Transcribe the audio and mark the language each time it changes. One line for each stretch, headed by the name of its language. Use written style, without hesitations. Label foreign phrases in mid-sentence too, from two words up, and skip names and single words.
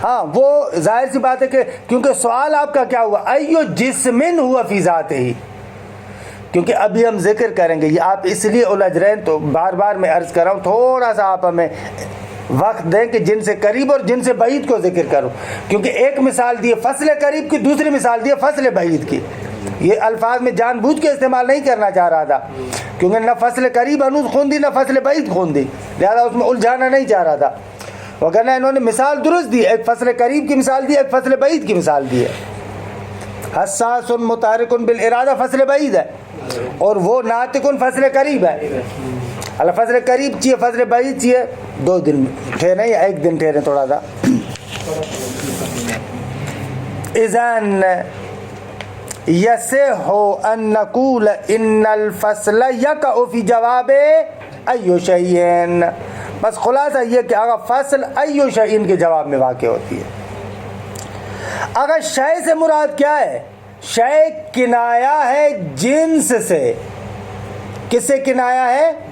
Urdu: ہاں وہ ظاہر سی بات ہے کہ کیونکہ سوال آپ کا کیا ہوا، ایو جسمن ہوا
Arabic: فی ذاتہ
Urdu: ہی، کیونکہ ابھی ہم ذکر کریں گے، یہ آپ اس لیے الجھ رہے ہیں، تو بار بار میں عرض کر رہا ہوں تھوڑا سا آپ ہمیں وقت دیں کہ جن سے قریب اور جن سے بعید کو ذکر کروں، کیونکہ ایک مثال دی فصل قریب کی، دوسری مثال دی فصل بعید کی۔ یہ الفاظ میں جان بوجھ کے استعمال نہیں کرنا چاہ رہا تھا، کیونکہ
Persian: نہ فصل قریب انوز خوندی نہ فصل بعید خوندی،
Urdu: لہذا اس میں الجھانا نہیں چاہ رہا تھا، وگرنہ انہوں نے مثال درست دی، ایک فصل قریب کی مثال دی، ایک فصل بعید کی مثال دی ہے۔ حساس متحرک بالارادہ فصل بعید ہے، اور وہ ناطق فصل قریب ہے۔ اللہ فصل قریب چاہیے، فصل بعید چاہیے، 2 دن ٹھہریں یا 1 دن ٹھہریں تھوڑا سا۔
Arabic: اذن یصح ان نقول ان الفصل یقع فی جواب ایو شیء،
Urdu: بس خلاصہ یہ کہ اگر فصل
Arabic: ایو شیء
Urdu: کے جواب میں واقع ہوتی ہے۔ اگر شے سے مراد کیا ہے؟ شے کنایا ہے جنس سے، کس سے کنایا ہے؟